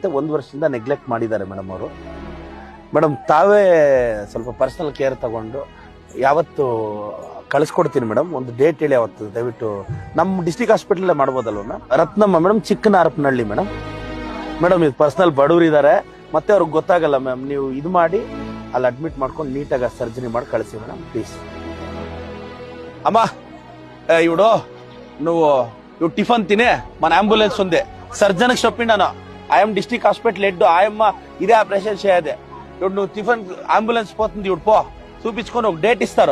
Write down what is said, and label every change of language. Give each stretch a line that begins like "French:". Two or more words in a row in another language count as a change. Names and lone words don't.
Kannada: 1 ವರ್ಷದಿಂದ ನೆಗ್ಲೆಕ್ಟ್ ಮಾಡಿದ್ದಾರೆ ಮೇಡಮ್ ಅವರು. ಮೇಡಮ್ ತಾವೇ ಸ್ವಲ್ಪ
English: personal care
Kannada: ತಗೊಂಡು ಯಾವತ್ತು ಕಳಿಸ್ಕೊಡ್ತೀನಿ ಮೇಡಮ್. ಒಂದು ಡೇಟ್ ಹೇಳಿ ಅವತ್ತು ದಯವಿಟ್ಟು. ನಮ್ಮ
English: district hospital
Kannada: ಮಾಡ್ಬೋದಲ್ವ ಮ್ಯಾಮ್? ರತ್ನಮ್ಮ ಮೇಡಮ್, ಚಿಕ್ಕನಾರ್ಪನಹಳ್ಳಿ ಮೇಡಮ್. ಮೇಡಮ್ ಇದು ಪರ್ಸನಲ್ ಬಡವರಿದ್ದಾರೆ, ಮತ್ತೆ ಅವ್ರಿಗೆ ಗೊತ್ತಾಗಲ್ಲ ಮ್ಯಾಮ್. ನೀವು ಇದು ಮಾಡಿ ಅಲ್ಲಿ ಅಡ್ಮಿಟ್ ಮಾಡ್ಕೊಂಡು ನೀಟಾಗಿ ಸರ್ಜರಿ ಮಾಡಿ
Telugu: కలసి మేడం ప్లీజ్. అమ్మా ఇవిడు నువ్వు టిఫన్ తినే మన అంబులెన్స్ ఉంది, సర్జన్కి చెప్పిండాను.
English: I am district hospital head,
Telugu: ఆయమ్మ ఇదే ఆపరేషన్ చేయదే. ఇప్పుడు నువ్వు టిఫన్ అంబులెన్స్ పోతుంది, ఇప్పుడు పో చూపించుకొని ఒక డేట్ ఇస్తారు.